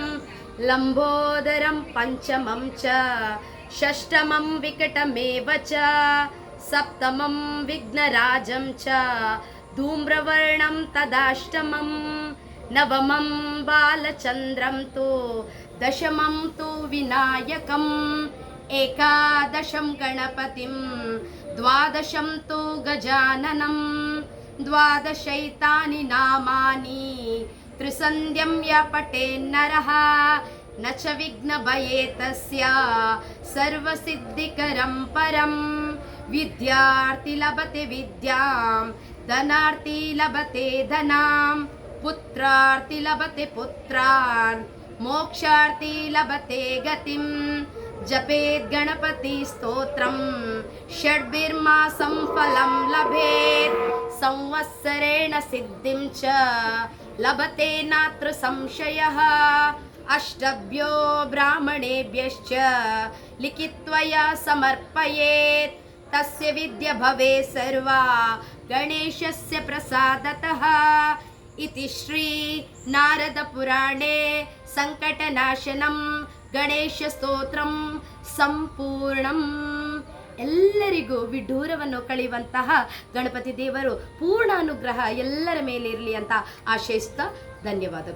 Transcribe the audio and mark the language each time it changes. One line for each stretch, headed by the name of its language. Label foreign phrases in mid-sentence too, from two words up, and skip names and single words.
Sanskrit: ಲಂಬೋದರಂ ಪಂಚಮಂ ಚ ಷಷ್ಠಮಂ ವಿಕಟಮೇವ ಚ ಸಪ್ತಮಂ ವಿಘ್ನರಾಜಂ ಚ ಧೂಮ್ರವರ್ಣಂ ತದಾಷ್ಟಮಂ ನವಮಂ ಬಾಲಚಂದ್ರಂ ತು ದಶಮಂ ತು ವಿನಾಯಕಂ ಏಕಾದಶಂ ಗಣಪತಿಂ ದ್ವಾದಶಂ ತು ಗಜಾನನಂ ದ್ವಾದಶೈತಾನಿ ನಾಮಾನಿ ತ್ರಿಸಂಧ್ಯಂ ಯ ಪಠೇನ್ನರಃ ನ ಚ ವಿಘ್ನಭಯೇ ತಸ್ಯ ಸರ್ವಸಿದ್ಧಿಕರಂ ಪರಂ ವಿದ್ಯಾರ್ಥಿ ಲಭತೆ ವಿದ್ಯಾಂ ಧನಾರ್ಥಿ ಲಭತೆ ಧನಾಂ ಪುತ್ರಾರ್ಥಿ ಲಭತೆ ಪುತ್ರಾನ್ ಮೋಕ್ಷಾರ್ಥಿ ಲಭತೆ ಗತಿಂ ಜಪೇತ್ ಗಣಪತಿ ಸ್ತೋತ್ರಂ ಷಡ್ಭಿರ್ಮಾಸಂ ಫಲಂ ಲಭೇತ್ ಸಂವತ್ಸರೇಣ ಸಿದ್ಧಿಂ ಚ ಲಭತೆ ನಾತ್ರ ಸಂಶಯಃ ಅಷ್ಟಭ್ಯೋ ಬ್ರಾಹ್ಮಣೇಭ್ಯಶ್ಚ ಲಿಖಿತ್ವಯಾ ಸಮರ್ಪಯೇತ್ ತಸ್ಯ ವಿದ್ಯ ಭವೇ ಸರ್ವಾ ಗಣೇಶಸ್ಯ ಪ್ರಸಾದತಃ. ಇತಿ ಶ್ರೀ ನಾರದ ಪುರಾಣೇ ಸಂಕಟನಾಶನಂ ಗಣೇಶ ಸ್ತೋತ್ರಂ ಸಂಪೂರ್ಣಂ.
Kannada: ಎಲ್ಲರಿಗೂ ವಿಡ್ಡೂರವನ್ನು ಕಳೆಯುವಂತಹ ಗಣಪತಿ ದೇವರು ಪೂರ್ಣ ಅನುಗ್ರಹ ಎಲ್ಲರ ಮೇಲೆ ಇರಲಿ ಅಂತ ಆಶಯಿಸ್ತಾ ಧನ್ಯವಾದಗಳು.